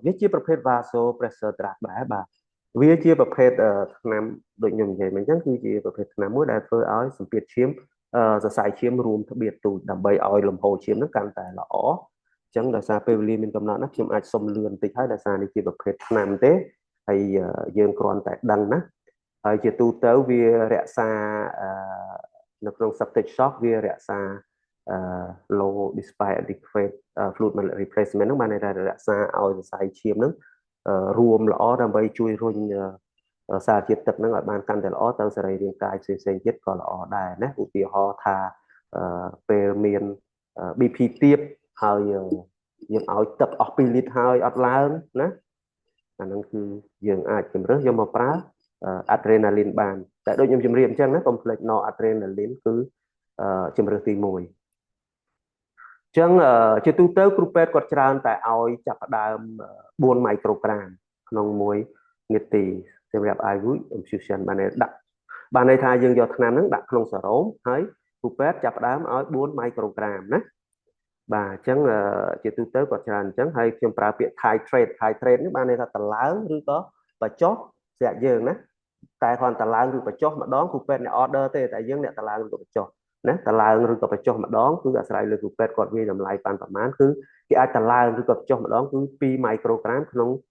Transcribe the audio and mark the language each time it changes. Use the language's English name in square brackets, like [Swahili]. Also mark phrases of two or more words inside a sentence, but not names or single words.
[Khmer] វាជាប្រភេទ [English] vasopressor drug [Khmer] ដែរបាទវាជាប្រភេទថ្នាំដូចខ្ញុំនិយាយមិញអញ្ចឹងគឺជាប្រភេទថ្នាំមួយដែលធ្វើឲ្យសម្ពាធឈាមសរសៃឈាមរួមត្បៀតទូចដើម្បីឲ្យលំហូរឈាមហ្នឹងកាន់តែល្អអញ្ចឹងដោយសារពេលវេលាមានកំណត់ណាខ្ញុំអាចសុំលឿនបន្តិចហើយដោយសារនេះជាប្រភេទថ្នាំទេហើយយើងគ្រាន់តែដឹងណាហើយជាទូទៅវារក្សានៅក្នុង [English] septic shock [Khmer] វារក្សា [English] low despite adequate fluid replacement [Khmer] ហ្នឹងបានន័យថារក្សាឲ្យសរសៃឈាមហ្នឹងរួមល្អដើម្បីជួយរុញសារជាតិទឹកហ្នឹងឲ្យបានកាន់តែល្អទៅសរីរាង្គកាយផ្សេងៗទៀតក៏ល្អដែរណាឧទាហរណ៍ថាពេលមាន BP ទាបហើយយើងឲ្យ ទឹកអស់2លីត្រហើយអត់ឡើងណាអាហ្នឹងគឺយើងអាចជំរើសយកមកប្រើ adrenaline បានតែដូចខ្ញុំជម្រាបអញ្ចឹងណាកុំភ្លេច [English] no adrenaline [Khmer] គឺជំរើសទី1ចឹង ជាទូទៅគ្រូពេទ្យគាត់ច្រើនតែឲ្យចាប់ផ្ដើម4មីក្រូក្រាមក្នុង1នាទីសម្រាប់ [English] IV infusion [Khmer] បានន័យថាយើង យកថ្នាំហ្នឹងដាក់ក្នុងសរោមហើយគ្រូពេទ្យចាប់ផ្ដើមឲ្យ4មីក្រូក្រាមណាបាទអញ្ចឹងជាទូទៅគាត់ច្រើនអញ្ចឹងហើយខ្ញុំប្រើពាក្យ titrate នេះបានន័យថាតឡើងឬក៏បញ្ចុះស្រាប់យើងណាតែគ្រាន់តឡើងឬបញ្ចុះម្ដងគ្រូពេទ្យអ្នក order ទេតែយើងអ្នកតឡើងឬក៏បញ្ចុះណាតឡើងឬក៏បញ្ចុះម្ដងគឺអាស្រ័យលើគ្រូពេទ្យគាត់វាយតម្លៃប៉ាន់ប្រមាណគឺគេអាចតឡើងឬក៏បញ្ចុះម្ដងគឺ2មីក្រូក្រាមក្នុង